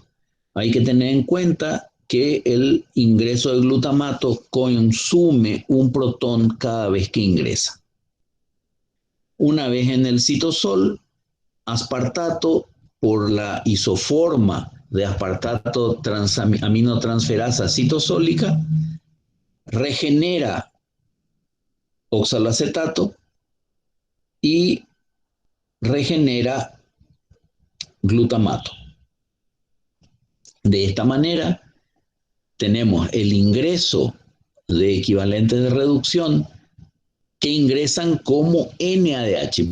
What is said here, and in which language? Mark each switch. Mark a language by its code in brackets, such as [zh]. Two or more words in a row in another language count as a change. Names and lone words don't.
[es] Hay que tener en cuenta que el ingreso de glutamato consume un protón cada vez que ingresa. Una vez en el citosol, aspartato, por la isoforma de aspartato aminotransferasa citosólica, regenera oxaloacetato y regenera glutamato. De esta manera, tenemos el ingreso de equivalentes de reducción que ingresan como NADH.